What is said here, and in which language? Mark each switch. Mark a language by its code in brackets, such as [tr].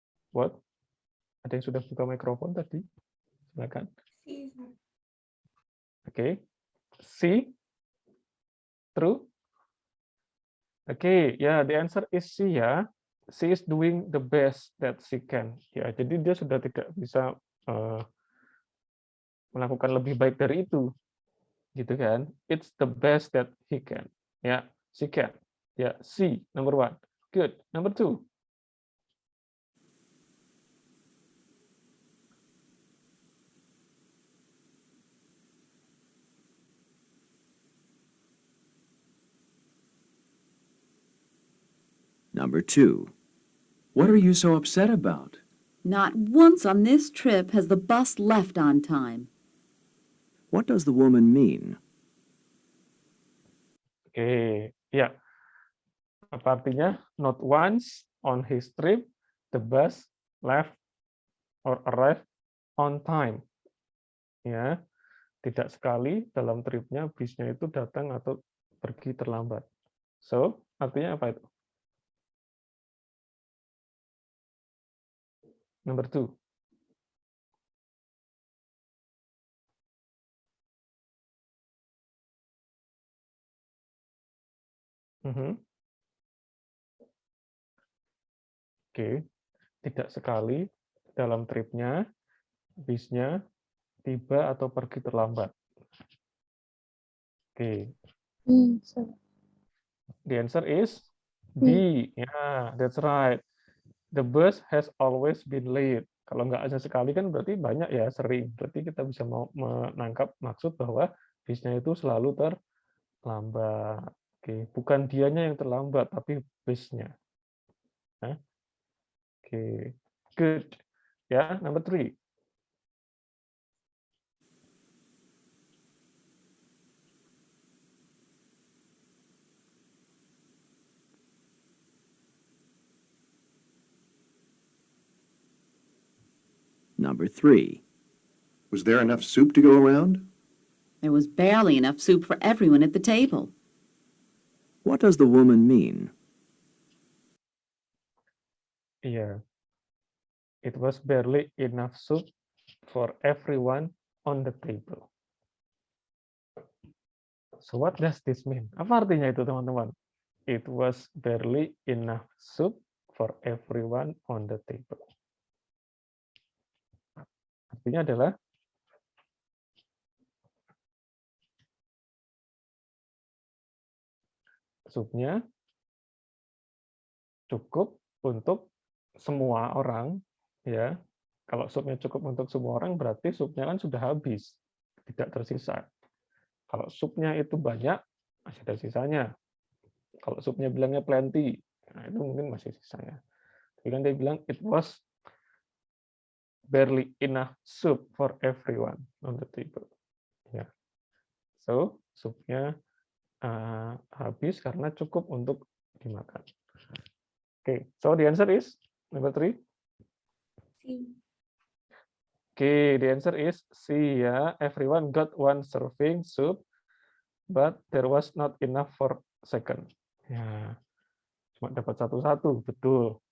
[id] What? Ada yang sudah buka mikrofon tadi? Silakan. [en] Okay. C? True? Okay, yeah, the answer is C ya. She is doing the best that she can. [id] Ya, jadi dia sudah tidak bisa melakukan lebih baik dari itu, gitu kan? [en] It's the best that he can. Ya, she can. Ya, C, number 1. Good. Number 2. Number 2. What are you so upset about? Not once on this trip has the bus left on time. What does the woman mean? [id] Oke, ya. Apa artinya? [en] Not once on his trip the bus left or arrived on time. [id] Ya, tidak sekali dalam tripnya bisnya itu datang atau pergi terlambat. So, artinya apa itu? [en] Number 2. [id] Oke, tidak sekali dalam tripnya bisnya tiba atau pergi terlambat. Oke, [en] So, the answer is B. Yeah, that's right. The bus has always been late. [id] Kalau nggak hanya sekali kan berarti banyak ya, sering. Berarti kita bisa mau menangkap maksud bahwa bisnya itu selalu terlambat. Oke, bukan dianya yang terlambat, tapi bisnya. [en] Oke, good. Ya, number 3. Number 3. Was there enough soup to go around? There was barely enough soup for everyone at the table. What does the woman mean? [id] Iya. [en] It was barely enough soup for everyone on the table. So what does this mean? [id] Apa artinya itu, teman-teman? [en] It was barely enough soup for everyone on the table. [id] Artinya adalah supnya cukup untuk semua orang, ya. Kalau supnya cukup untuk semua orang, berarti supnya kan sudah habis, tidak tersisa. Kalau supnya itu banyak, masih ada sisanya. Kalau supnya bilangnya plenty, nah itu mungkin masih sisanya. Tapi kan dia bilang [en] it was barely enough soup for everyone on the table. [id] Ya. So, supnya habis karena cukup untuk dimakan. [en] Okay, so the answer is number 3. Okay, the answer is C ya. Everyone got one serving soup, but there was not enough for second. [id] Ya, cuma dapat satu-satu, betul.